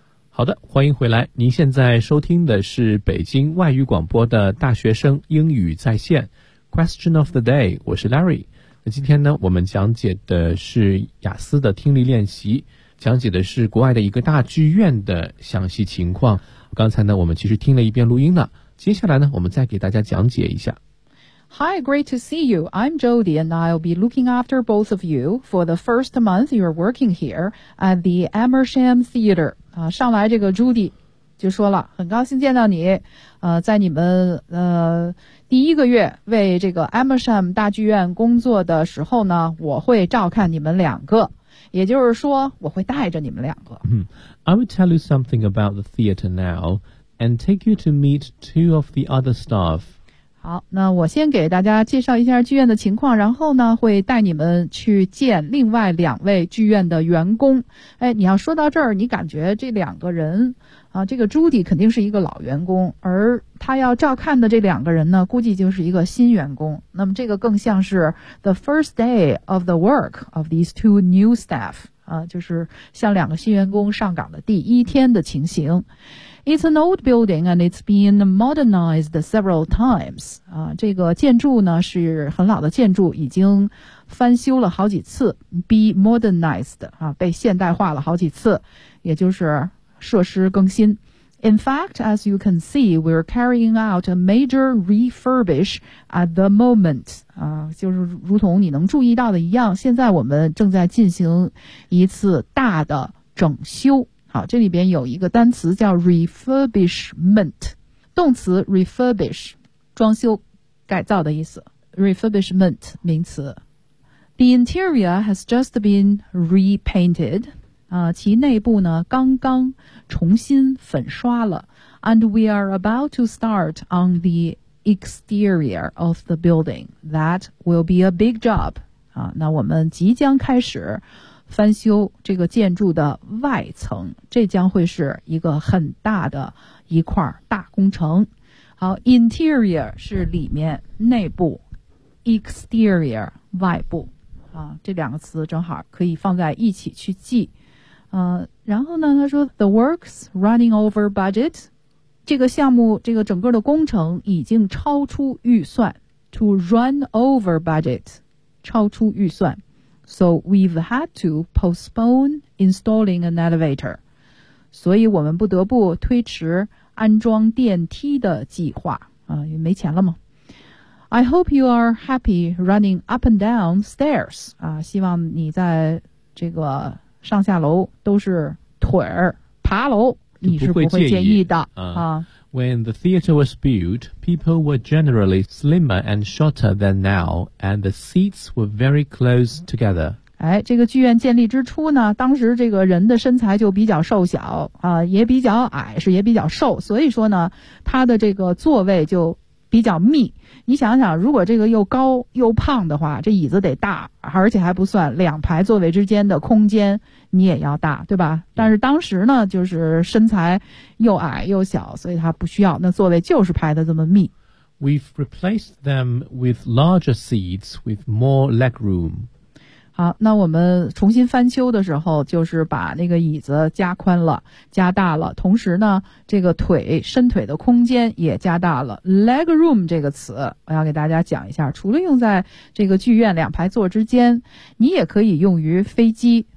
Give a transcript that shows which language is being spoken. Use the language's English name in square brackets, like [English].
[Chinese] 好的，欢迎回来。您现在收听的是北京外语广播的大学生英语在线 [English] Question of the day， [Chinese] 我是 Larry。那今天呢，我们讲解的是雅思的听力练习，讲解的是国外的一个大剧院的详细情况。刚才呢，我们其实听了一遍录音了，接下来呢，我们再给大家讲解一下。 [English] Hi, great to see you. I'm Jody, and I'll be looking after both of you for the first month you're working here at the Amersham Theater. [Chinese] 啊，上来这个 Judy 就说了，很高兴见到你。在你们第一个月为这个 Amersham 大剧院工作的时候呢，我会照看你们两个，也就是说，我会带着你们两个。 [English] I will tell you something about the theater now, and take you to meet two of the other staff. [Chinese] 好，那我先给大家介绍一下剧院的情况，然后呢会带你们去见另外两位剧院的员工。哎，你要说到这儿，你感觉这两个人啊，这个朱迪肯定是一个老员工，而他要照看的这两个人呢，估计就是一个新员工。那么这个更像是 [English] the first day of the work of these two new staff [Chinese] 啊，就是像两个新员工上岗的第一天的情形。 [English] It's an old building and it's been modernized several times. [Chinese] 啊，这个建筑呢是很老的建筑，已经翻修了好几次。 [English] Be modernized, [Chinese] 啊，被现代化了好几次，也就是设施更新。 [English] In fact, as you can see, we're carrying out a major refurbish at the moment. [Chinese] 啊，就是如同你能注意到的一样，现在我们正在进行一次大的整修。好，这里边有一个单词叫 refurbishment， 动词 refurbish， 装修改造的意思。 refurbishment 名词。 [English] The interior has just been repainted， [Chinese] 啊，其内部呢刚刚重新粉刷了。 [English] And we are about to start on the exterior of the building. That will be a big job. [Chinese] 啊，那我们即将开始翻修这个建筑的外层，这将会是一个很大的一块大工程。好， interior 是里面，内部， exterior 外部，啊，这两个词正好可以放在一起去记。然后呢，他说 [English] the works running over budget， [Chinese] 这个项目，这个整个的工程已经超出预算。 [English] to run over budget, [Chinese] 超出预算。 [English] So we've had to postpone installing an elevator. [Chinese] 所以我们不得不推迟安装电梯的计划。也没钱了吗？ [English] I hope you are happy running up and down stairs. [Chinese] 希望你在这个上下楼都是腿儿爬楼，你是不会介意的。 [English] When the theater was built, people were generally slimmer and shorter than now, and the seats were very close together. [Chinese] 这个剧院建立之初呢，当时这个人的身材就比较瘦小，也比较矮，是也比较瘦，所以说呢，他的这个座位就比较密。你想想，如果这个又高又胖的话，这椅子得大，而且还不算两排座位之间的空间你也要大，对吧？但是当时呢，就是身材又矮又小，所以他不需要，那座位就是排得这么密。 [English] We've replaced them with larger seats with more leg room. [Chinese] 好，那我们重新翻修的时候，就是把那个椅子加宽了，加大了，同时呢，这个腿，伸腿的空间也加大了。 Leg room 这个词，我要给大家讲一下，除了用在这个剧院两排座之间，你也可以用于飞机。